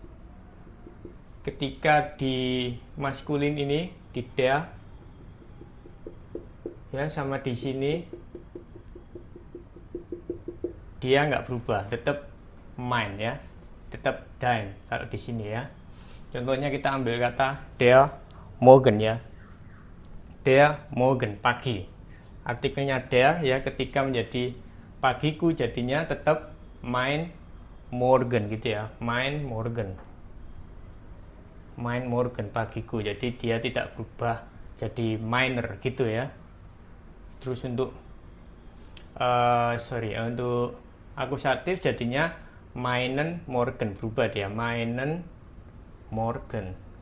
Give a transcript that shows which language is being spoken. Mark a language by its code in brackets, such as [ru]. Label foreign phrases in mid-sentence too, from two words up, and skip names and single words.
[id] Ketika di maskulin ini di der ya, sama di sini dia nggak berubah, tetap mein ya, tetap dein kalau di sini ya. Contohnya kita ambil kata [de] der Morgen [id] ya, [de] der Morgen [id] pagi, artikelnya der ya, ketika menjadi pagiku jadinya tetap [de] mein Morgen [id] gitu ya, [de] mein Morgen, mein Morgen pagiku. [id] Jadi dia tidak berubah jadi meiner gitu ya. Terus untuk untuk akusatif jadinya [de] meinen Morgen, [id] berubah dia, [de] meinen Morgen.